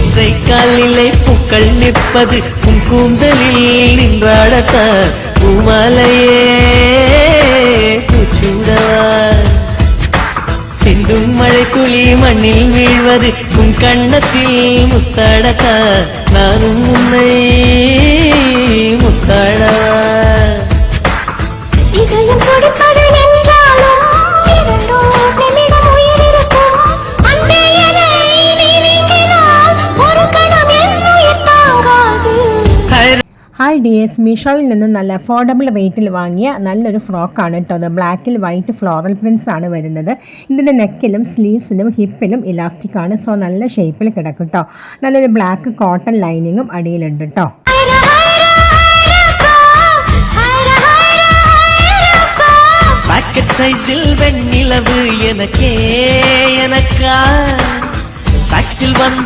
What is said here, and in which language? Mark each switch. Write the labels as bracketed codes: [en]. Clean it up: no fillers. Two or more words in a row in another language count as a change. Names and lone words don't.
[ta] ஒற்றை காலிலை பூக்கள் நிற்பது உன் கூந்தலில் நின்றாடத்தான் பூமாலையே பூச்சூடவா சிந்தும் மழை துளி மண்ணில் வீழ்வது உன் கண்ணத்தில் முத்தாடத்தான் நானும் உன்னை முத்தாடவா இதயம் துடிப்பது என்றாலும் இரண்டோர் நிமிடம் உயிர் இருக்கும் அன்பே என்னை நீ நீங்கினால் ஒரு கணம் என் உயிர் தாங்காது. [ml] ഹായ് ഡിയേഴ്സ്, മീഷോയിൽ നിന്നും നല്ല [en] affordable rate [ml] വാങ്ങിയ നല്ലൊരു ഫ്രോക്കാണ് കേട്ടോ. അത് ബ്ലാക്കിൽ [en] white floral prints [ml] ആണ് വരുന്നത്. ഇതിൻ്റെ നെക്കിലും സ്ലീവ്സിലും ഹിപ്പിലും ഇലാസ്റ്റിക് ആണ്. സോ നല്ല ഷേപ്പിൽ കിടക്കും കേട്ടോ. നല്ലൊരു [en] black cotton lining [ml] അടിയിലുണ്ട് കേട്ടോ. [en] pocket size [ta] வெண்ணிலவு எனக்கே எனக்கா டாக்ஸில் வந்து